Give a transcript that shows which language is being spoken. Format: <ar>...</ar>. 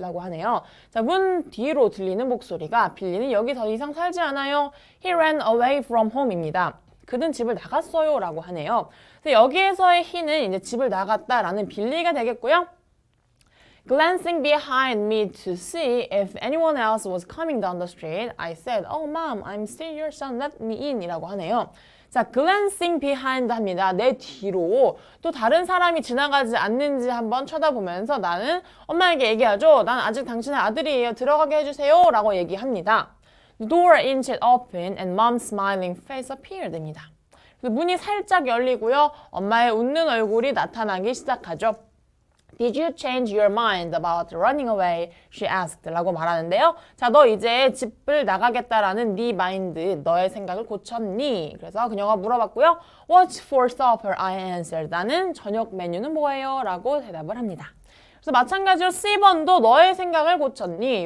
<ko>라고 하네요. 자, 문 뒤로 들리는 목소리가 빌리는 여기 더 이상 살지 않아요.</ko> <en>He ran away from home입니다.</en> <ko>그는 집을 나갔어요. 라고 하네요. 여기에서의 he는 이제 집을 나갔다라는 빌리가 되겠고요.</ko> <en>Glancing behind me to see if anyone else was coming down the street, I said, Oh, mom, I'm still your son. Let me in.</en> <ko>이라고 하네요. 자,</ko> <en>glancing behind</en> <ko>합니다. 내 뒤로 또 다른 사람이 지나가지 않는지 한번 쳐다보면서 나는 엄마에게 얘기하죠. 난 아직 당신의 아들이에요. 들어가게 해주세요. 라고 얘기합니다.</ko> <en>The door inched open and mom's smiling face appeared 입니다.</en> <ko>문이 살짝 열리고요. 엄마의 웃는 얼굴이 나타나기 시작하죠.</ko> <en>Did you change your mind about running away? She asked.</en> <ko>라고 말하는데요. 자, 너 이제 집을 나가겠다라는 네 마인드, 너의 생각을 고쳤니? 그래서 그녀가 물어봤고요.</ko> <en>What's for supper? I answered.</en> <ko>나는 저녁 메뉴는 뭐예요? 라고 대답을 합니다. 그래서 마찬가지로 C번도 너의 생각을 고쳤니?</ko>